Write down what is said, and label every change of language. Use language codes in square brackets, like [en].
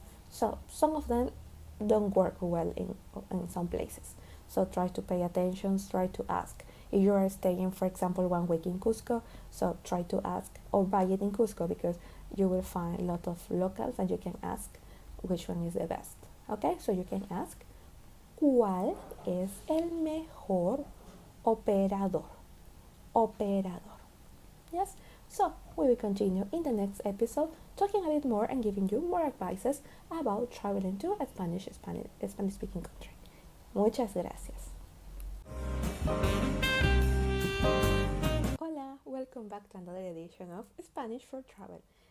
[en] So some of them don't work well in some places. So try to pay attention, try to ask. If you are staying, for example, 1 week in Cusco, so try to ask or buy it in Cusco, because you will find a lot of locals and you can ask which one is the best. Okay, so you can ask, [es] ¿cuál es el mejor operador? Operador. [en] Yes, so we will continue in the next episode talking a bit more and giving you more advices about traveling to a Spanish speaking country. [es] Muchas gracias. Hola, [en] welcome back to another edition of Spanish for Travel.